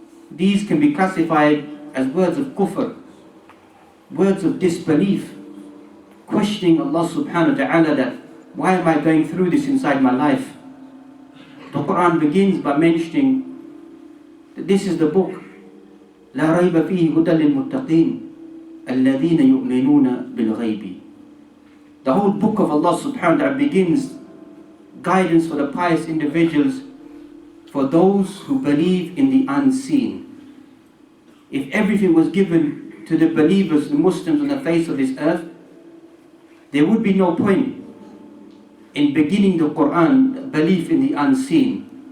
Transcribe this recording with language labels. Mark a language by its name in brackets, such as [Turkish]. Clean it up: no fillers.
[English] These can be classified as words of kufr, words of disbelief, questioning Allah subhanahu wa ta'ala, that why am I going through this inside my life? The Quran begins by mentioning that this is the book [Arabic] لا ريب فيه هدى للمتقين الذين يؤمنون بالغيب. [English] The whole book of Allah subhanahu wa ta'ala begins guidance for the pious individuals, for those who believe in the unseen. If everything was given to the believers, the Muslims on the face of this earth, there would be no point in beginning the Quran, belief in the unseen.